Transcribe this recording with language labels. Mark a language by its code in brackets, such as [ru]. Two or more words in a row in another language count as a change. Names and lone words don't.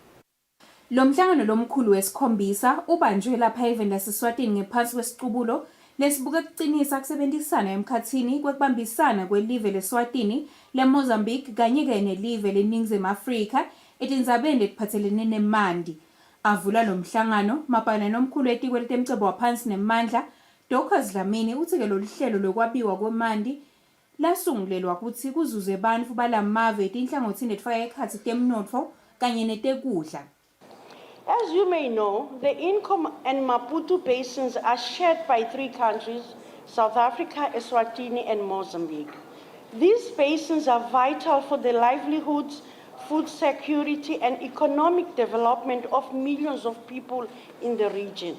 [ss] Lo mhlangano lomkhulu wesikhombisa ubanjwe lapha eveni laseSwatini ngephansi kwesiqubulo lesibuke kucinisa kusebenzisana emkhathini kwekubambisana kwelive leSwatini leMozambique kanye-ke nelive leNingizimu Afrika etindzabeni letiphatselene nemandi. Avula lo mhlangano mabhalane nomkhulu etiko letemcebo waphansi nemandla Dorcas Dlamini uthi-ke lolu hlelo lokwabiwa kwemandi lasungulelwa ukuthi kuzuze bantfu balamave etinhlangothini letifaka ekhatsi temnotfo kanye netekudla. [en] As you may know, the Inkom and Maputo basins are shared by 3 countries, South Africa, Eswatini, and Mozambique. These basins are vital for the livelihoods, food security, and economic development of millions of people in the region.